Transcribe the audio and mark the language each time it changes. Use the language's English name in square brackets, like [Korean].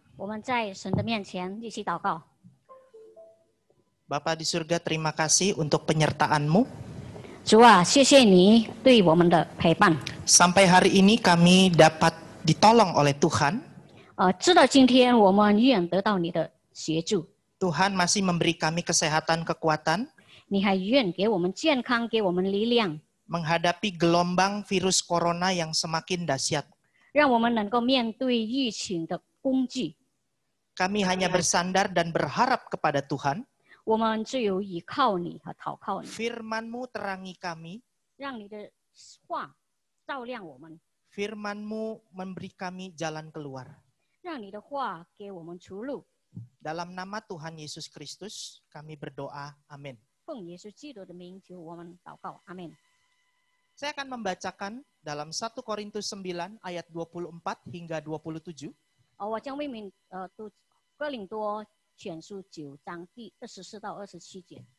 [Chinese] 我们在神的面前一起祷告。 [Indonesian] Bapa di surga, terima kasih untuk penyertaan-Mu. [Chinese] 主啊，谢谢你对我们的陪伴。 [Indonesian] Sampai hari ini kami dapat ditolong oleh Tuhan. [Chinese] 直到今天，我们依然得到你的协助。 [Indonesian] Tuhan masih memberi kami kesehatan, kekuatan [Chinese] 你还愿给我们健康，给我们力量， [Indonesian] menghadapi gelombang virus corona yang semakin dahsyat. [Chinese] 让我们能够面对疫情的攻击。 [Indonesian] Kami hanya bersandar dan berharap kepada Tuhan. [Chinese] 我们只有依靠你和祷靠你， [Indonesian] Firman-Mu terangi kami. [Chinese] 让你的话照亮我们， [Indonesian] Firman-Mu memberi kami jalan keluar. [Chinese] 让你的话给我们出路。 [Indonesian] Dalam nama Tuhan Yesus Kristus, kami berdoa. Amin. [Chinese] 奉耶稣基督的名求我们祷告，阿门。 [Indonesian] Saya akan membacakan dalam 1 Korintus 9 ayat 24 hingga 27. [Chinese] 我将为民读哥林多前书9章第24到27节。